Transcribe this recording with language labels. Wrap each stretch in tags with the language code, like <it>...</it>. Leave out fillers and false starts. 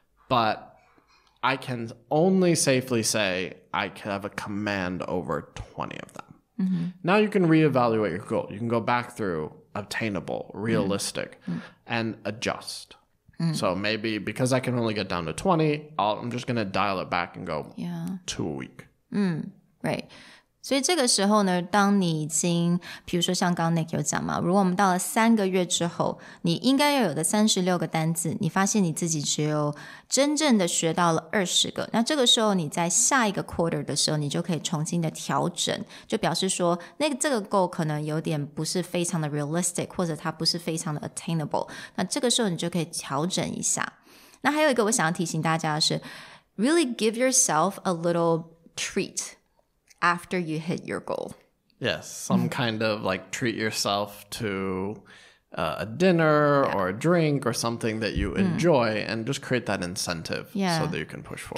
<en>But I can only safely say I can have a command over 20 of them. Now you can reevaluate your goal. You can go back through obtainable, realistic, and adjust. So maybe because I can only get down to 20, I'm just going to dial it back and go 2 a week. Right.</en> <zh>所以这个时候呢，当你已经比如说像刚刚 Nick 有讲嘛，如果我们到了3个月之后，你应该要有的36个单字，你发现你自己只有真正的学到了20个，那这个时候你在下一个 quarter 的时候，你就可以重新的调整，就表示说这个 goal 可能有点不是非常的 realistic， 或者它不是非常的 attainable， 那这个时候你就可以调整一下。那还有一个我想要提醒大家的是</zh> <en>really give yourself a little treat after you hit your goal. Yes, some kind of treat yourself to a dinner or a drink or something that you enjoy and just create that incentive so that you can push forward.</en>